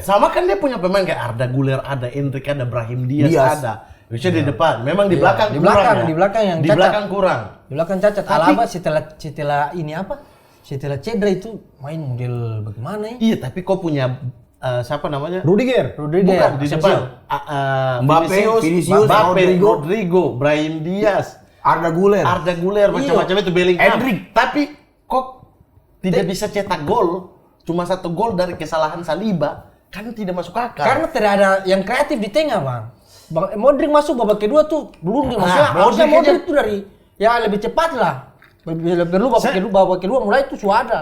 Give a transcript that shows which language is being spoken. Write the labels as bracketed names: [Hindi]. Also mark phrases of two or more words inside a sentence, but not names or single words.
[Indonesian] sama kan dia punya pemain kayak Arda Güler, ada Endrick, ada Brahim Diaz, Diaz. ada. Bisa di depan. Memang di Iya, belakang di kurang belakang, ya. di belakang yang di cacat. belakang kurang. Di belakang cacat. Tapi- Alaba setelah ini apa? Setelah cedera itu main model bagaimana ya? Iya, tapi kok punya siapa namanya? Rudiger. Rudiger Bukan di Asensio. depan. Mbappe, Vinicius, Mbappe, Rodrigo. Rodrigo, Brahim Diaz, Arda Güler. Arda Güler, macam-macam itu Bellingham. Endrick. Tapi kok tidak bisa cetak gol? Cuma 1 gol dari kesalahan Saliba, kan tidak masuk akal. Karena tidak ada yang kreatif di tengah, Bang. Modric masuk babak kedua tuh belum maksudnya Modric harusnya aja- Modric itu dari ya lebih cepat lah. Perlu babak kedua mulai itu sudah ada.